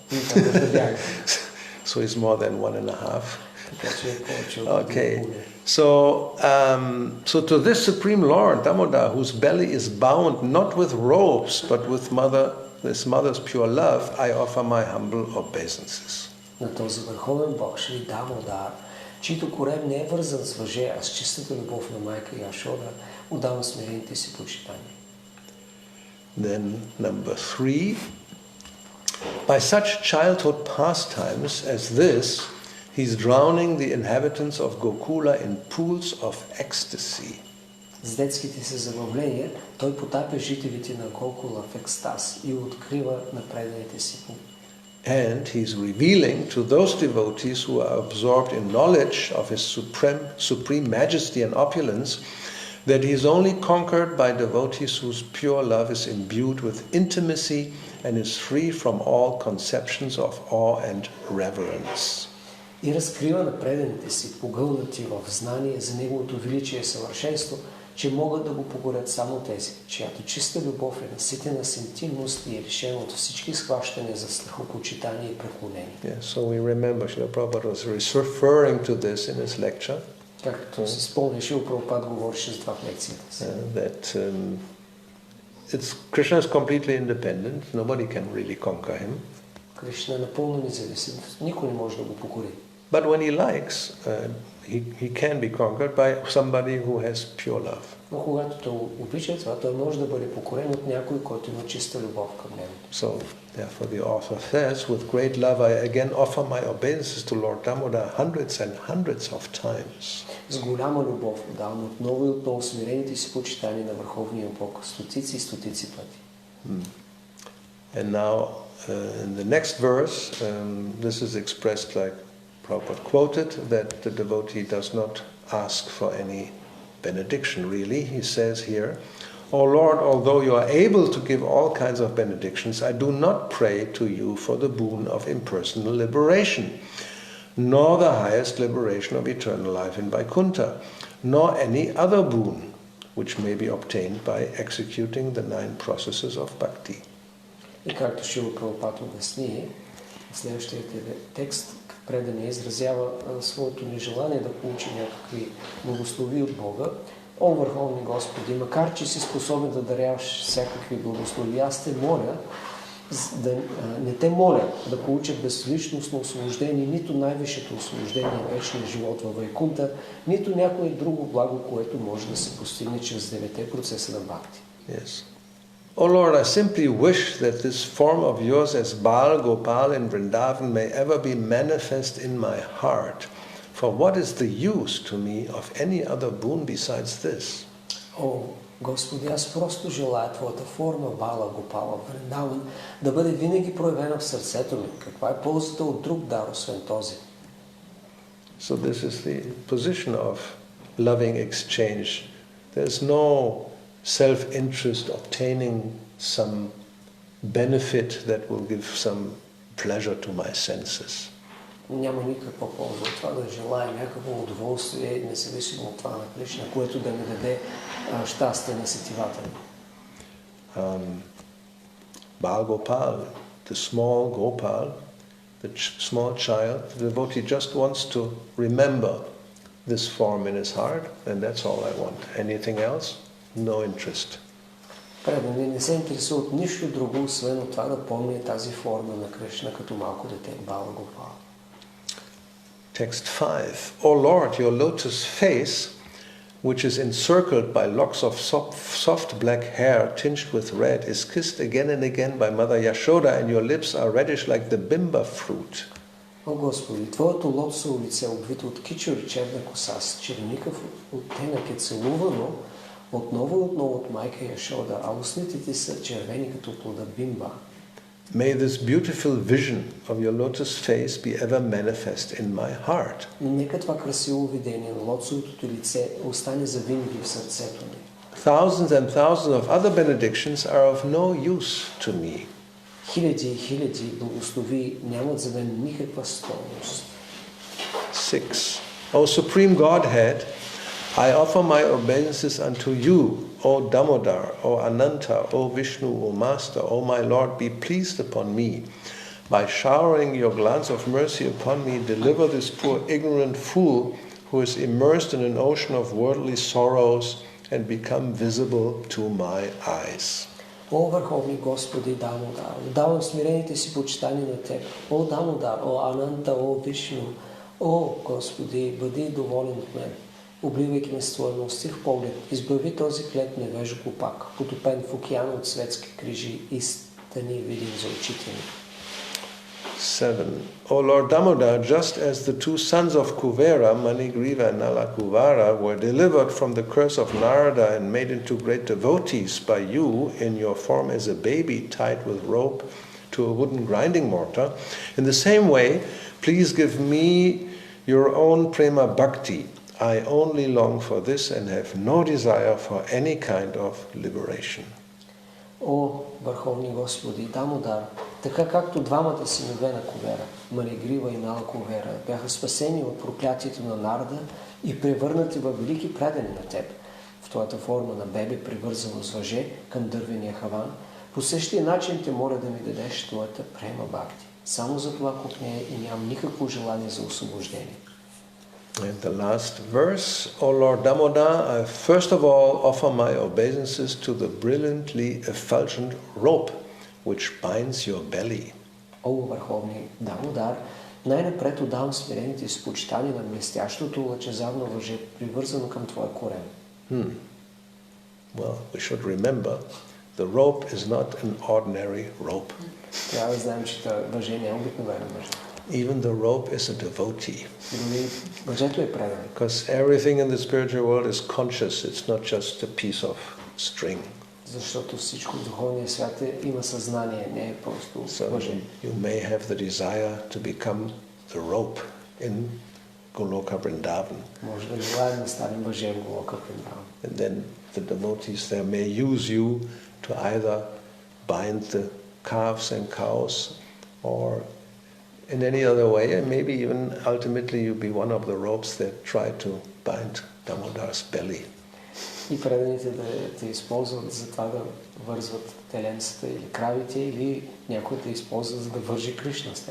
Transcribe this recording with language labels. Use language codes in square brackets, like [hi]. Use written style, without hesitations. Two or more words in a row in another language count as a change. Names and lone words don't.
[en] So he's more than 1.5. Okay, so to this Supreme Lord, Damodar, whose belly is bound not with ropes but with his mother's pure love, I offer my humble obeisances. [bg] На този върховен Бог, Шри Дамодар, чийто корем не е вързан с въже, а с чистата любов на майка Яшода, отдавам смирените си почитания. [en] Then number 3, by such childhood pastimes as this, he's drowning the inhabitants of Gokula in pools of ecstasy. [bg] С детските си забавления той потапя жителите на Гокула в екстаз и открива напредналите си [en] And he's revealing to those devotees who are absorbed in knowledge of his supreme majesty and opulence that he is only conquered by devotees whose pure love is imbued with intimacy and is free from all conceptions of awe and reverence. [bg] И разкрива на преданите си, погълнати в знание за неговото величие и съвършенство, че могат да го покорят само тези, чиято чиста любов е наситена с интимност и е лишена от всички схващания за страхопочитание и преклонение. [en] Yeah, so we remember Srila Prabhupada was referring to this in his lecture. [bg] Както си спомняш, Шрила Прабхупад говореше за това в лекцията си. [en] That Krishna is completely independent. Nobody can really conquer him. [bg] Кришна е напълно независим. Никой не може да го покори. [en] But when he likes, he can be conquered by somebody who has pure love. [bg] Но когато той обича това, той може да бъде покорен от някой, който има чиста любов към него. [en] So, therefore, the author says, with great love I again offer my obeisances to Lord Damodara hundreds and hundreds of times. [bg] С голяма любов давам отново и отново смирените си почитания на Върховния Бог, стотици и стотици пъти. [en] And now, in the next verse, this is expressed like Prabhupada quoted, that the devotee does not ask for any benediction, really. He says here, "O Lord, although you are able to give all kinds of benedictions, I do not pray to you for the boon of impersonal liberation, nor the highest liberation of eternal life in Vaikuntha, nor any other boon which may be obtained by executing the 9 processes of Bhakti." [bg] И както Шрила Прабхупад обясни, в следващия текст предания изразява своето нежелание да получи някакви благослови от Бога. О, Върховни Господи, макар че си способен да даряваш всякакви благослови, аз те моля, не те моля да получат безличностно освобождение, нито най-висшето освобождение, вечния живот във Вайкунта, нито някое друго благо, което може да се постигне чрез 9 процеса на Бхакти. [en] Yes. O Lord, I simply wish that this form of yours as Baal Gopal in Vrindavan may ever be manifest in my heart. For what is the use to me of any other boon besides this? [bg] О, Господи, аз просто желая Твоята форма Бала Гопала в Вриндаван да бъде винаги проявена в сърцето ми. Каква е ползата от друг дар, освен този? [en] So this is the position of loving exchange. There's no self-interest obtaining some benefit that will give some pleasure to my senses. [bg] Няма никаква полза от това да желая някакво удоволствие, независимо от това на Кришна, което да ми даде щастие на сетивата ми. [en] Baal Gopal, the small Gopal, the small child, the devotee just wants to remember this form in his heart, and that's all I want. Anything else? No interest. [bg] Преданий не се интересува от нищо друго, освен от това да помни тази форма на Кришна като малко дете, Бала Гопал. [en] Text 5. O Lord, your lotus face, which is encircled by locks of soft black hair tinged with red, is kissed again and again by Mother Yashoda, and your lips are reddish like the bimba fruit. [bg] О Господи, Твоето лотосово лице, обвито от кичур и черна коса с черникав оттенък е целувано отново и отново от майка Яшода, а устните ти са червени като плода бимба. [en] May this beautiful vision of your lotus face be ever manifest in my heart. [bg] Нека това красиво видение на лотосовото ти лице остане завинаги в сърцето ми. [en] Thousands and thousands of other benedictions are of no use to me. [bg] Хиляди и хиляди благослови нямат за мен никаква стойност. [en] 6. O Supreme Godhead, I offer my obeisances unto you, O Damodar, O Ananta, O Vishnu, O Master, O my Lord, be pleased upon me. By showering your glance of mercy upon me, deliver this poor ignorant fool who is immersed in an ocean of worldly sorrows and become visible to my eyes. [bg] О, Върховни Господи Дамодар, давам смирените си почитания на Теб. О, Дамодар, О, Ананта, О, Вишну, О, Господи, бъди доволен от мен. Обливайки ме с Твоя милостив поглед, избави този клет невежо глупак, потопен в океана от светски крижи и стани видим за очите ми. [en] 7. O Lord Damodar, just as the 2 sons of Kuvera, Manigriva and Nalakuvara, were delivered from the curse of Narada and made into great devotees by you in your form as a baby tied with rope to a wooden grinding mortar. In the same way, please give me your own [sa] प्रेम भक्ति. [en] I only long for this and have no desire for any kind of liberation. [bg] О, Върховни Господи, Дамодар, така както двамата синове на Кувера, Манигрива и Нала Кувера, бяха спасени от проклятието на Нарда и превърнати във велики предани на Теб, в твоята форма на бебе, привързано с въже към дървения хаван, по същия начин те моля да ми дадеш твоята [sa] प्रेम भक्ति. [bg] Само за това купне и нямам никакво желание за освобождение. [en] And the last verse, O Lord Damodar, I first of all offer my obeisances to the brilliantly effulgent rope which binds your belly. [bg] О, Върховни Дамодар, най-напред отдавам смирените изпочитания на блестящото лъчезарно въже, привързано към твоя корем. [en] Well, we should remember, the rope is not an ordinary rope. [bg] Трябва да знаем, че това въже не е обикновено въже. [en] Even the rope is a devotee. [bg] Въжето е предан. [en] Because everything in the spiritual world is conscious. It's not just a piece of string. [bg] Защото всичко в духовния свят има съзнание, не е просто въже. [en] You may have the desire to become the rope in Goloka Vrindavan. [bg] Може да желаем да станем въже в Голока Вриндаван. [en] And then the devotees there may use you to either bind the calves and cows or in any other way, and maybe even ultimately you'll be one of the ropes that try to bind Damodar's belly. [bg] И преданите да те използват за това да вързват теленцата или кравите, или някой да използва за да вържи Кришна с теб.